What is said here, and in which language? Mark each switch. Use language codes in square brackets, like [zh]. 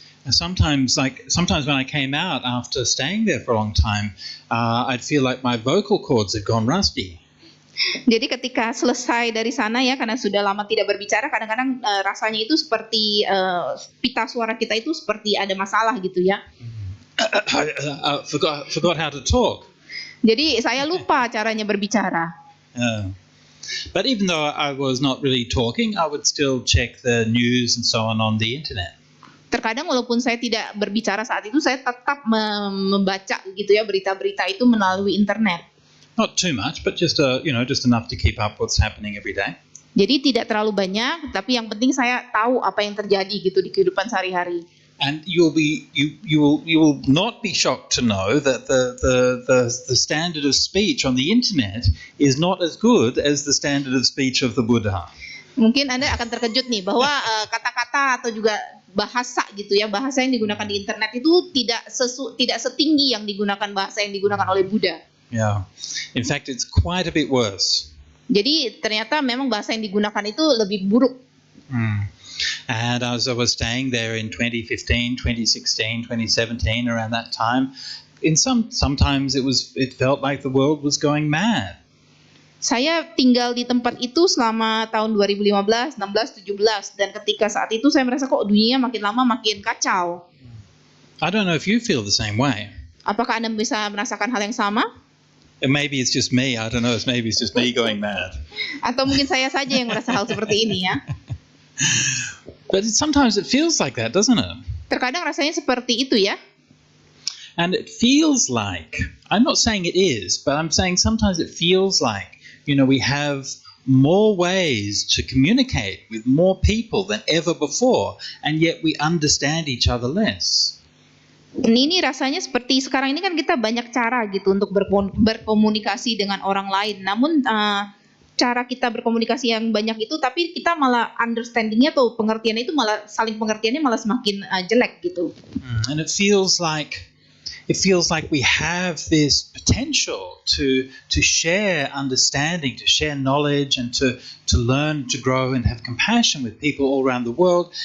[en] And sometimes when I came out after staying there for a long time, I'd feel like my vocal cords had gone rusty. [id] Jadi ketika selesai dari sana ya, karena sudah lama tidak berbicara, kadang-kadang rasanya itu seperti pita suara kita itu seperti ada masalah gitu ya. [en] Forgot how to talk. [id] Jadi saya lupa caranya berbicara. [en] But even though I was not really talking, I would still check the news and so on the internet. [id] Terkadang walaupun saya tidak berbicara saat itu, saya tetap membaca gitu ya berita-berita itu melalui internet. [en] Not too much, but just enough to keep up what's happening every day. [id] Jadi tidak terlalu banyak, tapi yang penting saya tahu apa yang terjadi gitu di kehidupan sehari-hari. [en] And you will not be shocked to know that the standard of speech on the internet is not as good as the standard of speech of the Buddha. [id] Mungkin Anda akan terkejut nih bahwa kata-kata atau juga bahasa gitu ya, bahasa yang digunakan di internet itu tidak setinggi yang digunakan bahasa yang digunakan oleh Buddha. [en] Yeah. In fact, it's quite a bit worse. [id] Jadi ternyata memang bahasa yang digunakan itu lebih buruk. [en] And as I was staying there in 2015, 2016, 2017, around that time, sometimes it felt like the world was going mad. [id] Saya tinggal di tempat itu selama tahun 2015, 16, 17 dan ketika saat itu saya merasa kok dunia makin lama makin kacau. [en] I don't know if you feel the same way. [id] Apakah Anda bisa merasakan hal yang sama? [en] Maybe it's just me. I don't know. Maybe it's just me going mad. [id] Atau mungkin saya saja yang merasa hal seperti ini ya. [en] But sometimes it feels like that, doesn't it? [id] Terkadang rasanya seperti itu ya. [en] And it feels like, I'm not saying it is, but I'm saying sometimes it feels like, we have more ways to communicate with more people than ever before, and yet we understand each other less. [id] Ini rasanya seperti sekarang ini kan kita banyak cara gitu untuk berkomunikasi dengan orang lain. Namun cara kita berkomunikasi yang banyak itu, tapi kita malah understandingnya atau pengertiannya itu malah saling pengertiannya malah semakin jelek gitu. [en] And it feels like we have this potential to share understanding, to share knowledge, and to learn, to grow, and have compassion with people all around the world.